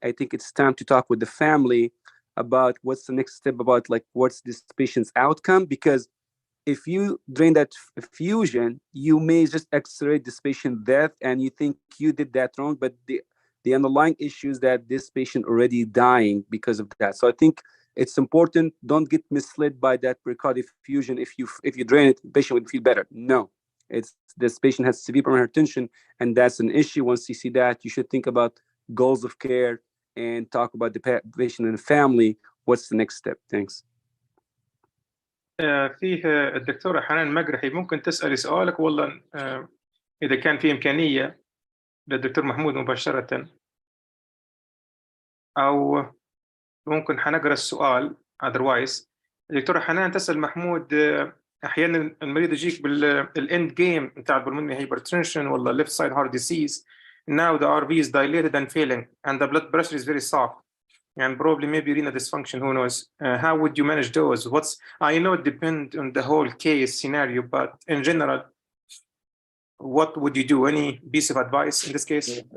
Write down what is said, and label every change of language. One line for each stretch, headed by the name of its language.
English: I think it's time to talk with the family about what's the next step, about like what's this patient's outcome, because if you drain that effusion, you may just accelerate this patient's death, and you think you did that wrong, but the underlying issue is that this patient already dying because of that. So I think it's important, don't get misled by that pericardial effusion. If you drain it, the patient would feel better. No, it's this patient has severe pulmonary hypertension, and that's an issue. Once you see that, you should think about goals of care and talk about the patient and the family. What's the next step? Thanks.
Arabic: فيه الدكتورة حنان مقرحي، ممكن تسألي سؤالك والله إذا كان في إمكانية للدكتور محمود مباشرة، أو ممكن حنقرأ السؤال
English: otherwise.
Arabic: الدكتورة حنان تسأل محمود، أحيانا المريض يجيك بالإند جيم بتاع البلمونري هايبرتنشن ولا left side heart disease.
English: Now the RV is dilated and failing, and the blood pressure is very soft, and probably maybe renal dysfunction, who knows. How would you manage those? I know it depends on the whole case scenario, but in general, what would you do? Any piece of advice in this case?